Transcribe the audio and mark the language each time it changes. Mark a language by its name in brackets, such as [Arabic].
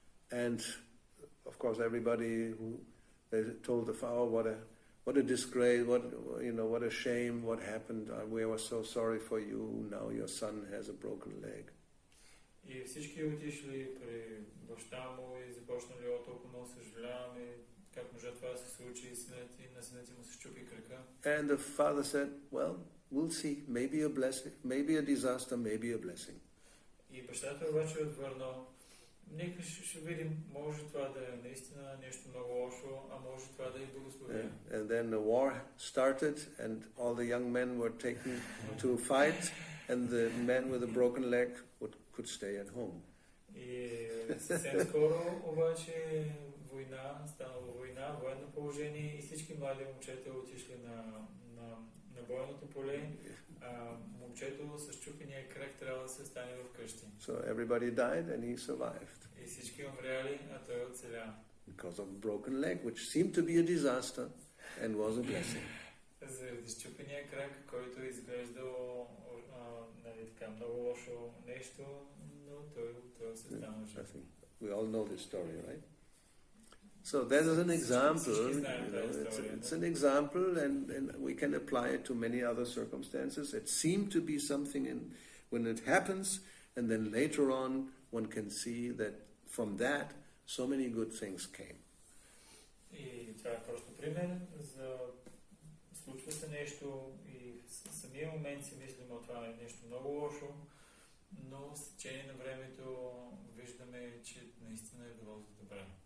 [English] And of course everybody who they told the father what a disgrace, what a shame, what happened. We were so sorry for you. Now your son has a broken leg. [Bulgarian] И всички отишли при баща му и започнали толкова много съжаляваме как може това да се случи и на синът му се счупи кръка. [English] And the father said, well, we'll see. Maybe a blessing, maybe a disaster, maybe a blessing. [Bulgarian] И бащата обаче отвърнал, нека ще видим, може това да е наистина нещо много лошо, а може това да е благословение. [English] And then the war started and all the young men were taken to fight and the man with a broken leg could stay at home. [Bulgarian] И съвсем скоро обаче станало война, военно положение и всички млади момчета отишли на бойното поле. Момчето с чупения крак трябва да се остане в къщи. [English] So everybody died and he survived. [Bulgarian] И всички умряли, а той оцеля. [English] Because of a broken leg, which seemed to be a disaster and was a blessing. [Bulgarian] Заради счупения крак, който изглеждал много лошо нещо, но той се станал жив. [English] We all know this story, right? So that is an example. It's an example, and we can apply it to many other circumstances. It seemed to be something when it happens, and then later on one can see that from that so many good things came. [Bulgarian] И това е просто пример за случва се нещо и в самия момент си мислим, това е нещо много лошо, но с течение на времето виждаме, че наистина е било за добре.